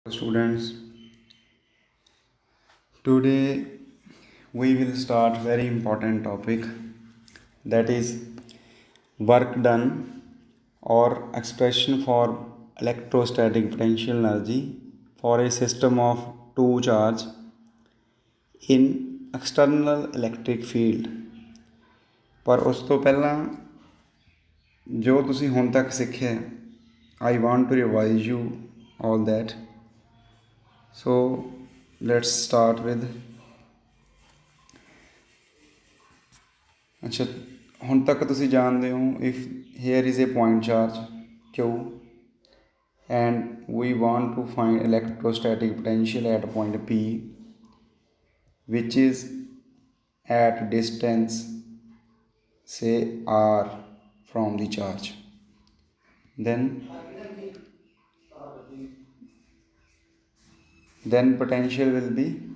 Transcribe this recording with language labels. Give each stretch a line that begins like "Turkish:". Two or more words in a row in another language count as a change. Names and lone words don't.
English: Students, today we will start very important topic, that is work done or expression for electrostatic potential energy for a system of two charge in external electric field।
Punjabi: ਪਰ ਉਸ ਤੋ ਪਹਿਲਾ ਜੋ ਤੁਸੀ ਹੁਣ ਤਕ ਸਿੱਖਿਆ,
English: I want to revise you all that। So let's start with
Punjabi: ਅੱਛਾ ਹੁਣ ਤਕ ਤੁਸੀਂ ਜਾਣਦੇ ਹੋ
English: if here is a point charge Q and we want to find electrostatic potential at point P which is at distance say R from the charge, then potential will be